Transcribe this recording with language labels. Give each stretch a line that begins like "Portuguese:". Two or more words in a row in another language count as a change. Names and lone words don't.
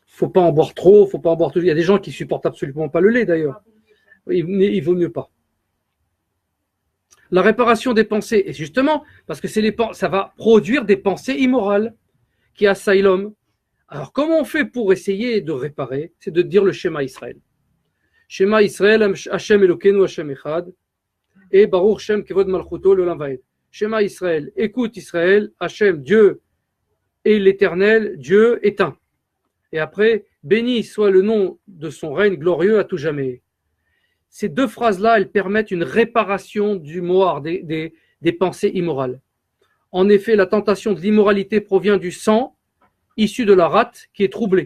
French: Faut pas en boire trop, faut pas en boire tout. Il y a des gens qui supportent absolument pas le lait d'ailleurs. Il vaut mieux pas. La réparation des pensées, et justement, parce que ça va produire des pensées immorales qui assaillent l'homme. Alors, comment on fait pour essayer de réparer ? C'est de dire le Shema Israël.
Hebrew: שמע ישראל השם אלוקינו השם אחד, et ברוך שם כבוד מלכותו לעולם ועד. שמע ישראל,
French: écoute Israël, Hashem, Dieu et l'Éternel, Dieu est un. Et après, béni soit le nom de son règne glorieux à tout jamais. Ces deux phrases-là, elles permettent une réparation du moire, des pensées immorales. En effet, la tentation de l'immoralité provient du sang issu de la rate qui est troublée.